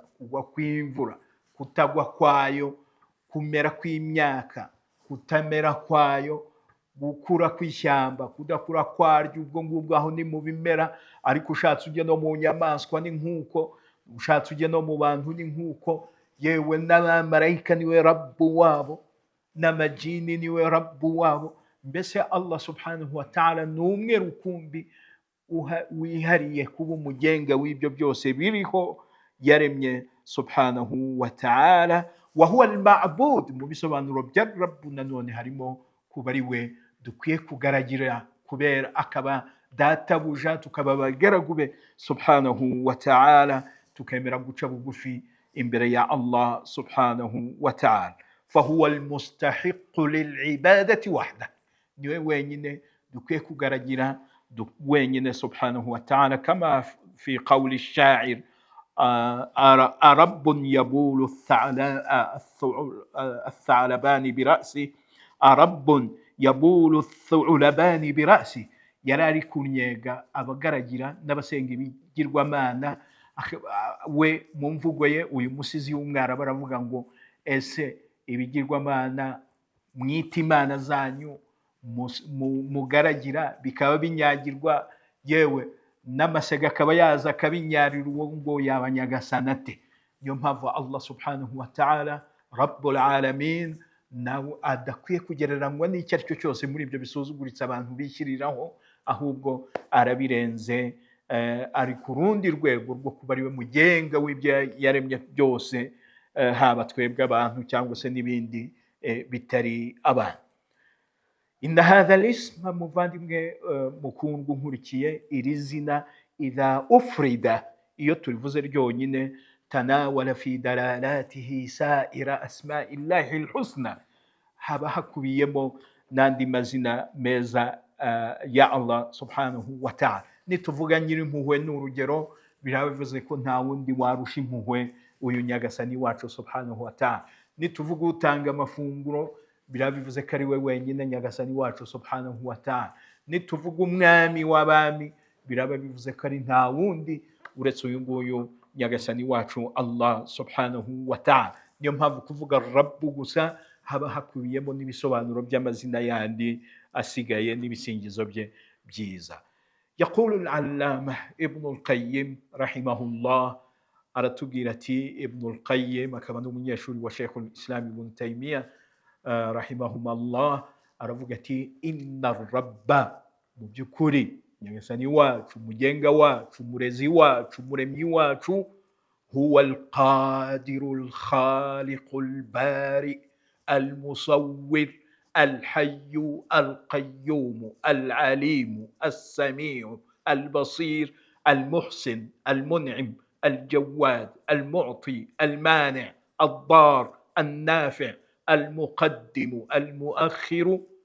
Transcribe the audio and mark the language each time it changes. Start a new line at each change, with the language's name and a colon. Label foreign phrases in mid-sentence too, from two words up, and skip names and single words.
Kinyarwanda: Kugwa kw'imvura, kutagwa kwayo, kumera kw'imyaka, kutamera kwayo, gukura kw'ishyamba, kudakura kwaryo, ubwo ngubwo aho ni mu bimera, ariko ushatse ujye no mu nyamaswa ni nk'uko, ushatse ujye no mu bantu ni nk'uko, yewe n'abamarayika niwe Rabbu wabo, n'amajini niwe Rabbu wabo. Mbese Allah
Arabic: سبحانه وتعالى
Kinyarwanda: ni umwe rukumbi wihariye kuba umugenga w'ibyo byose biriho yaremye
Arabic: سبحانه وتعالى. وهو المعبود,
Kinyarwanda: mu bisobanuro bya Rabbu nanone harimo kuba ari we dukwiye kugaragira, kubera akaba databuja, tukaba abagaragu be
Arabic: سبحانه وتعالى,
Kinyarwanda: tukemera guca bugufi imbere ya Allah
Arabic: سبحانه وتعالى. فهو المستحق للعبادة وحده,
Kinyarwanda: niwe wenyine dukwiye kugaragira wenyine
Arabic: سبحانه وتعالى كما في قول الشاعر أرب يبول الثعلبان برأسه أرب يبول الثعلبان برأسه.
Kinyarwanda: Yarari kunyega abagaragira n'abasenga ibigirwamana, we mu mvugo ye uyu musizi w'umwarabu baravuga ngo ese ibigirwamana mwita imana zanyu mugaragira bikaba binyagirwa, yewe n'amasega akaba yaza akabinyarira, uwo ngo yabanyagasana ate? Niyo mpamvu Allah
Arabic: سبحانه وتعالى رب العالمين
Kinyarwanda: nawe adakwiye kugereranywa n'icyo ari cyo cyose muri ibyo bisuzuguritse abantu bishyiriraho, ahubwo arabirenze, ari ku rundi rwego rwo kuba ari we mugenga w'ibyo yaremye byose, haba twebwe abantu cyangwa se n'ibindi bitari abantu.
Arabic: إن هذا الاسم,
Kinyarwanda: muvandimwe mukundwa nkurikiye, iri zina
Arabic: إذا أفردت,
Kinyarwanda: iyo turivuze ryonyine,
Arabic: تناول في دلالته سائر أسماء الله الحسنى,
Kinyarwanda: haba hakubiyemo n'andi mazina meza ya Allah
Arabic: سبحانه وتعالى.
Kinyarwanda: Nituvuga nyirimpuhwe n'urugero, biraba bivuze ko nta wundi warusha impuhwe uyu nyagasani wacu
Arabic: سبحانه وتعالى.
Kinyarwanda: Nituvuga utanga amafunguro, biraba bivuze ko ari we wenyine nyagasani wacu
Arabic: سبحانه وتعالى.
Kinyarwanda: Nituvuga umwami w'abami, biraba bivuze ko ari nta wundi uretse uyu nguyu nyagasani wacu Allah
Arabic: سبحانه وتعالى.
Kinyarwanda: Niyo mpamvu kuvuga Rabbu gusa haba hakubiyemo n'ibisobanuro by'amazina yandi asigaye n'ibisingizo bye byiza.
Arabic: يقول العلامة ابن القيم رحمه الله,
Kinyarwanda: aratubwira ati, Ibn al-Qayyim akaba n'umunyeshuri wa
Arabic: شيخ الإسلام ابن تيمية رحمهما الله,
Kinyarwanda: aravuga ati,
Arabic: إن الرب,
Kinyarwanda: mu by'ukuri nyagasani wacu, mugenga wacu, murezi wacu, muremyi wacu,
Arabic: هو القادر الخالق البارئ المصور الحي القيوم العليم السميع البصير المحسن المنعم الجواد المعطي المانع الضار النافع المقدم المؤخر